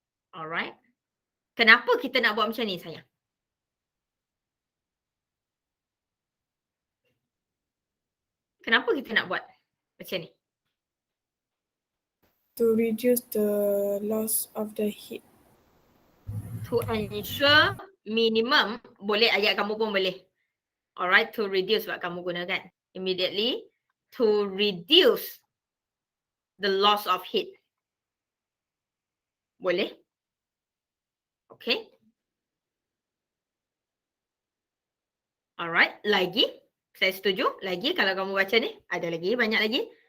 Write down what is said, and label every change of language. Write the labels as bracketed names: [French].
[Malay] Alright. Kenapa kita nak buat macam ni, sayang? Kenapa kita nak buat macam ni? [English] To reduce the loss of the heat. To ensure minimum, [Malay] boleh ayat kamu pun boleh. [English] Alright, to reduce [Malay] sebab kamu gunakan. [English] Immediately, to reduce the loss of heat. [Malay] Boleh? Okay. Alright, lagi. Saya setuju. Lagi kalau kamu baca ni, ada lagi, banyak lagi.